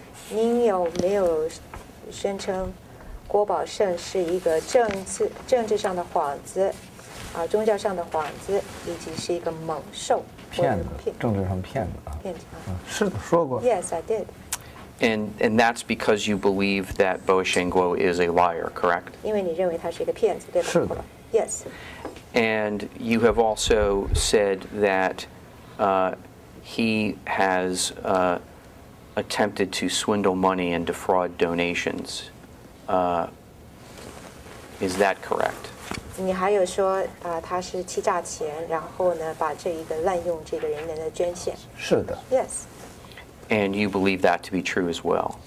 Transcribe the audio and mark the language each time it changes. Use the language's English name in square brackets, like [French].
[Chinese] 您有没有宣称郭宝胜是一个政治上的幌子，宗教上的幌子，以及是一个猛兽？骗子，政治上骗子啊。骗子啊。是的，说过。 [English] Yes, I did. And that's because you believe that Boisheng Guo is a liar, correct? [Chinese] 因为你认为他是一个骗子，对吧？是的。 [English] Yes. And you have also said that he has attempted to swindle money and defraud donations. Is that correct? [Chinese] 你还有说他是欺诈钱，然后呢把这一个滥用这个人的捐献。是的。 [English] Yes. And you believe that to be true as well?